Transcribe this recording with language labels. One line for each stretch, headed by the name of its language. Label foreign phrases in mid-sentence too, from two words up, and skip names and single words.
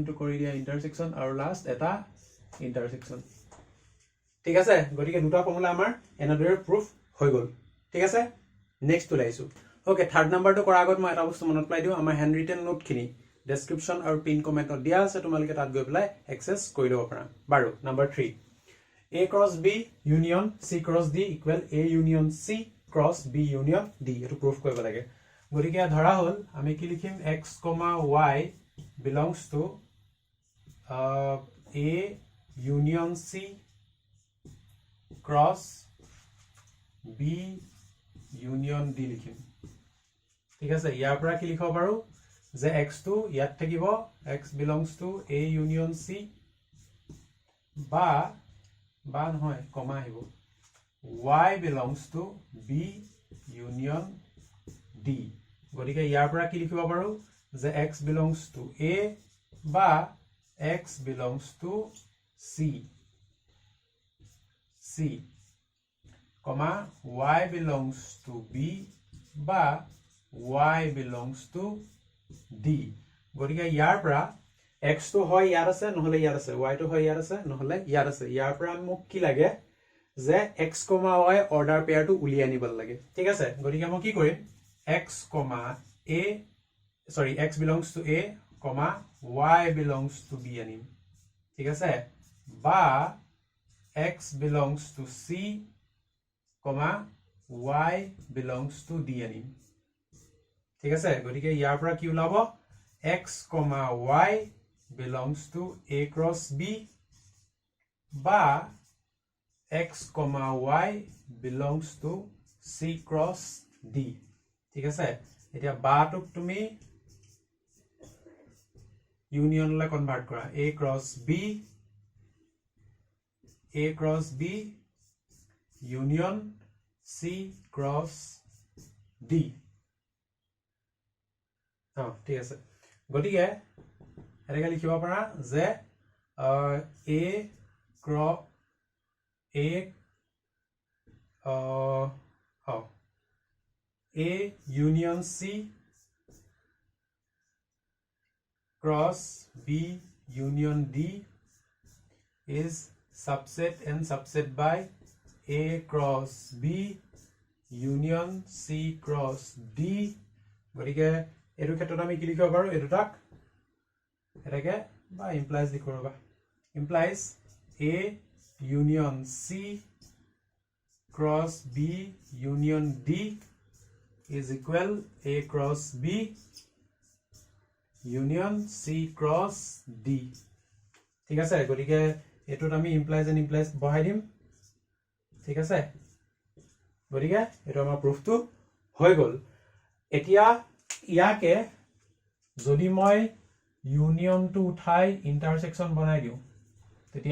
Assamese: টু কৰি দিয়া ইন্টাৰসেকশন আৰু লাষ্ট এটা ইন্টাৰসেকশন ঠিক আছে গতিকে দুটা ফৰ্মুলা আমাৰ এনেদৰে প্ৰুফ হৈ গল ঠিক আছে নেক্সট ওলাইছো ওকে থাৰ্ড নাম্বাৰটো কৰা আগত মই এটা বস্তু মনত পেলাই দিও আমাৰ
English: hand written note
Assamese: খিনি ডেসক্ৰিপচন আৰু
English: pin commentত
Assamese: দিয়া আছে তোমালোকে তাত গৈ পেলাই এক্সেস কৰি লব পাৰা বাৰু নাম্বাৰ 3
English: a cross b union c cross d equal a union c cross b union d
Assamese: এটো প্ৰুফ কৰিব লাগে গতিকে ধৰা হল আমি কি লিখিম
English: x, y belongs to a union c cross b union d
Assamese: লিখিম ঠিক আছে ইয়াৰ পৰা কি লিখিব পাৰো যে x টো ইয়াত থাকিব
English: x belongs to a union c
Assamese: বা নহয় কমা আহিব
English: y belongs to b union d
Assamese: গতিকে ইয়াৰ পৰা কি লিখিব পাৰো যে
English: x belongs to a
Assamese: বা
English: x belongs to c comma y belongs to b
Assamese: বা
English: y belongs to d
Assamese: গতিকে ইয়াৰ পৰা x তো হয় ইয়াৰ আছে নহলে ইয়াৰ আছে y তো হয় ইয়াৰ আছে নহলে ইয়াৰ আছে ইয়াৰ পৰা মোক কি লাগে যে x, y
English: order pairটো
Assamese: উলিয়াই আনিব লাগে ঠিক আছে গতিকে মই কি কৰিম x,
English: a sorry x belongs to a comma y belongs to b
Assamese: আনিম ঠিক আছে বা
English: x belongs to c comma y belongs to d
Assamese: আনিম ঠিক আছে গতিকে ইয়াৰ পৰা কি ওলাব
English: x, y belongs to a cross b
Assamese: বা
English: x, y belongs to c cross d
Assamese: ঠিক আছে এতিয়া বাটোক তুমি ইউনিয়ন লে কনভার্ট কৰা
English: a cross b union c cross d
Assamese: ঠিক আছে গতিকে এনেকৈ লিখিব পাৰা যে
English: a union c cross b union d is subset and subset by a cross b union c cross d
Assamese: গতিকে এটো ক্ষেত্ৰত আমি কি লিখিব পাৰো এটোটাক এটাকে বা ইমপ্লাইজ লিখো ৰবা ইমপ্লাইজ
English: a union c cross b union d is equal a cross b union c cross d
Assamese: ঠিক আছে গতিকে এটোত আমি
English: implies and implies
Assamese: বহাই দিম ঠিক আছে গতিকে এটো আমাৰ প্ৰুফটো হৈ গল এতিয়া ইয়াকে যদি মই ইউনিয়নটো উঠাই ইন্টাৰসেকশন বনাই দিও তেতিয়া